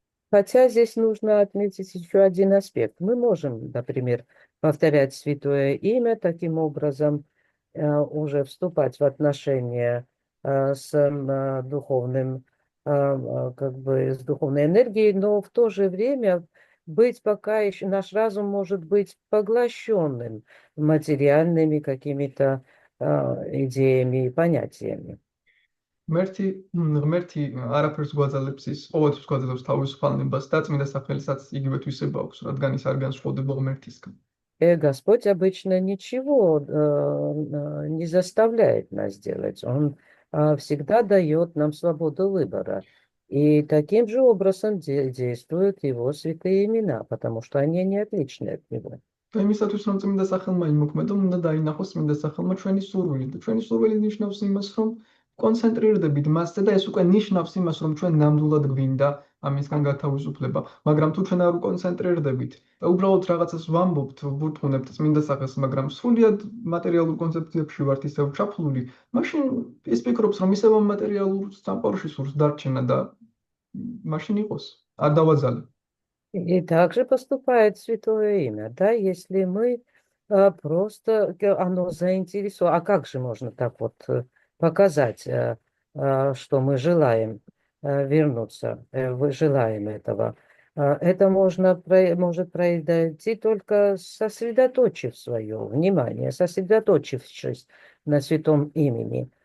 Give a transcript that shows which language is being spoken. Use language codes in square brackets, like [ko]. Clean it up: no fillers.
[ru] Хотя здесь нужно отметить еще один аспект. Мы можем, например, повторять святое имя, таким образом уже вступать в отношения с духовным, как бы с духовной энергией, но в то же время быть пока еще, наш разум может быть поглощенным материальными какими-то идеями и понятиями. [ka] ღმერთი არაფერს გვაძლევს ის ყოველთვის გვაძლევს თავისუფალებას და წმინდა სახელისაც იგივე თვისება აქვს, რადგან ის არ განსხვავდება ღმერთისგან. [ru] Господь обычно ничего не заставляет нас делать. Он всегда дает нам свободу выбора. И таким же образом действуют его святые имена, потому что они не отличны от него. [ka] და იმისათვის რომ წმინდა სახელმა იმოქმედო, უნდა დაინახოს წმინდა სახელმა ჩვენი სურვილი და ჩვენი სურვილი ნიშნავს იმას, რომ კონცენტრირდებით მასზე და ეს უკვე ნიშნავს იმას, რომ ჩვენ ნამდვილად გვინდა ამისგან გათავისუფლება, მაგრამ თუ ჩვენ არ უკონცენტრირდებით და უბრალოდ რაღაცას ვამბობთ, ვურტყუნებთ წმინდა სახელს, მაგრამ სრულიად მატერიალურ კონცეფციებში ვართ ისევ ჩაფლული, მაშინ ის ფიქრობს, რომ ისევ ამ მატერიალურ სამყაროში სურს დარჩენა და მაშინ იყოს, არ დავაძალე. [ru] И также поступает святое имя, да, если мы просто, оно заинтересовано, а как же можно так вот показать, что мы желаем вернуться, желаем этого? Это может произойти только сосредоточив свое внимание, сосредоточившись на святом имени.